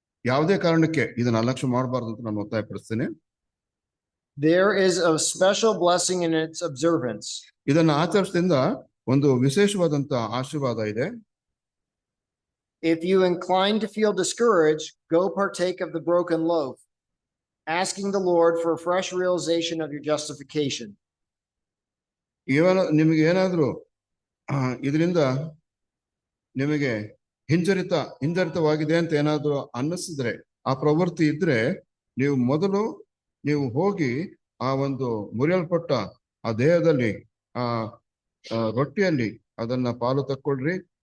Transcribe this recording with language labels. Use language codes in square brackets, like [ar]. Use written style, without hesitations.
[kn] ಯಾವುದೇ ಕಾರಣಕ್ಕೆ ಇದನ್ನ ಅಲಕ್ಷ್ಯ ಮಾಡಬಾರ್ದು ಅಂತ ನಾನು ಒತ್ತಾಯ ಪಡಿಸ್ತೇನೆ. [en] There is a special blessing in its observance. [kn] ಇದನ್ನ ಆಚರಿಸಿದಿಂದ ಒಂದು ವಿಶೇಷವಾದಂತ ಆಶೀರ್ವಾದ ಇದೆ. [en] If you incline to feel discouraged, go partake of the broken loaf, asking the Lord for a fresh realization of your justification. [kn] ನಿಮಗೆ ಏನಾದ್ರೂ ಇದರಿಂದ ನಿಮಗೆ ಹಿಂಜರಿತವಾಗಿದೆ ಅಂತ ಏನಾದ್ರೂ ಅನ್ನಿಸಿದ್ರೆ, ಆ ಪ್ರವೃತ್ತಿ ಇದ್ರೆ ನೀವು ಹೋಗಿ ಆ ಒಂದು ಮುರಿಯಲ್ಪಟ್ಟ ಆ ದೇಹದಲ್ಲಿ ಆ ರೊಟ್ಟಿಯಲ್ಲಿ ಅದನ್ನ ಪಾಲು ತಕ್ಕೊಳ್ರಿ.